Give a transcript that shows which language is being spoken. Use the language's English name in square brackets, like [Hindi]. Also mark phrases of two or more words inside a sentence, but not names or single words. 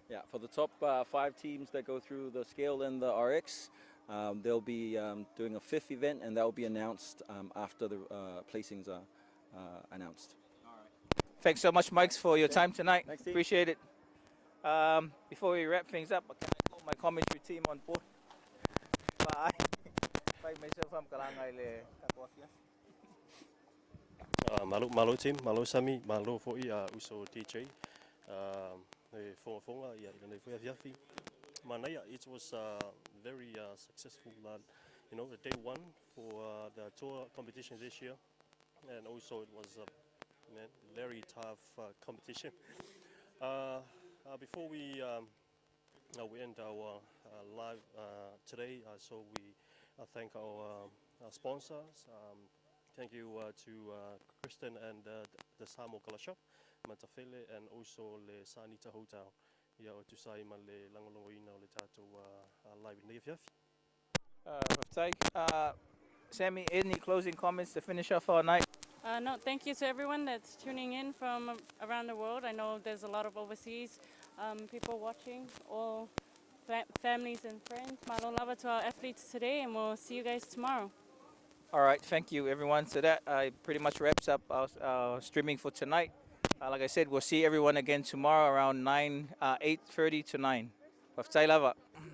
[English] Yeah, for the top 5 teams that go through the scale and the RX, they'll be doing a 5th event, and that will be announced after the placings are announced. All right. Thanks so much, Mike, for your time tonight. Thanks, Steve. Appreciate it. Before we wrap things up, can I call my commentary team on board? Bye. Bye, myself, I'm Kalangai le Kakuafia. [Samoan] Malo team, malo Sami, malo foi uso DJ. [English] For Manaya, it was very successful. The day 1 for the tour competition this year, and also it was a very tough competition. Before we end our live today, so we thank our sponsors. Thank you to Kristen and the Samoa Color Shop, Matafele, and also the Sanita Hotel. [Samoan] Yeah, [English] to say [Samoan] man le langolongoina le tato live in [English] Sammy, any closing comments to finish off our night? No, thank you to everyone that's tuning in from around the world. I know there's a lot of overseas people watching, all families and friends. [Samoan] Malo lava [English] to our athletes today, and we'll see you guys tomorrow. All right, thank you, everyone. So that pretty much wraps up our streaming for tonight. Like I said, we'll see everyone again tomorrow around 8:30 to 9. [Samoan] Waftai lava.